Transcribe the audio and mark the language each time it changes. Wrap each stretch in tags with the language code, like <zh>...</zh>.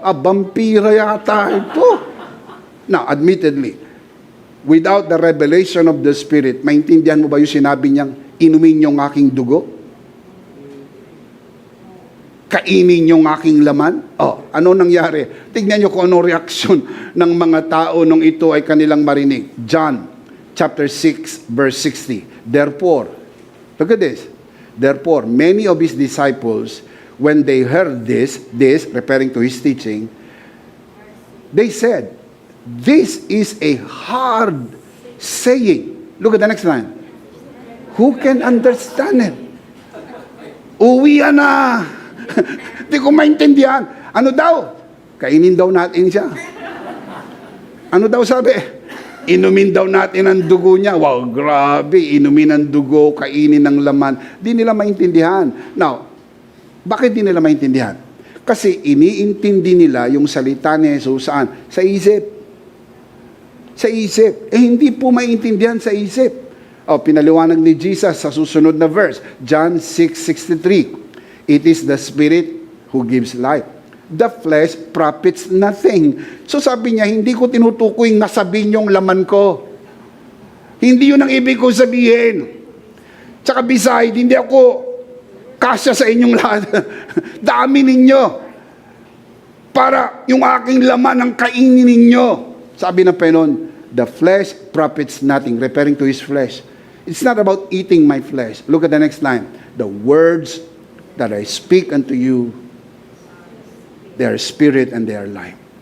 <tl>Vampira yata ito.</tl> <en>Now, admittedly, without the revelation of the Spirit,</en> <tl>maintindihan mo ba yung sinabi niyang, inumin yung aking dugo? Kainin yung aking laman? Ano nangyari? Tignan niyo kung ano reaksyon ng mga tao nung ito ay kanilang marinig.</tl> <en>John chapter 6 verse 60. Therefore, look at this. Therefore, many of his disciples, when they heard this, referring to his teaching, they said, this is a hard saying. Look at the next line. Who can understand it?</en> <tl>Uwian na. Di ko maintindihan. Ano daw? Kainin daw natin siya. Ano daw sabi? Inumin daw natin ang dugo niya. Wow, grabe. Inumin ang dugo, kainin ang laman. Di nila maintindihan. Now, bakit di nila maintindihan? Kasi iniintindi nila yung salita ni Jesus saan? Sa isip. Sa isip. Hindi po maintindihan sa isip. Pinaliwanag ni Jesus sa susunod na verse. John 6:63.</tl> <en>It is the Spirit who gives life. The flesh profits nothing.</en> <tl>So sabi niya, hindi ko tinutukoy nasabihin yung laman ko. Hindi yun ang ibig ko sabihin. Tsaka beside, hindi ako kasya sa inyong lahat. Dami ninyo. Para yung aking laman ang kainin ninyo. Sabi ng Panginoon,</tl> <en>the flesh profits nothing, referring to his flesh. It's not about eating my flesh. Look at the next line. The words that I speak unto you, they are spirit and they are life.</en>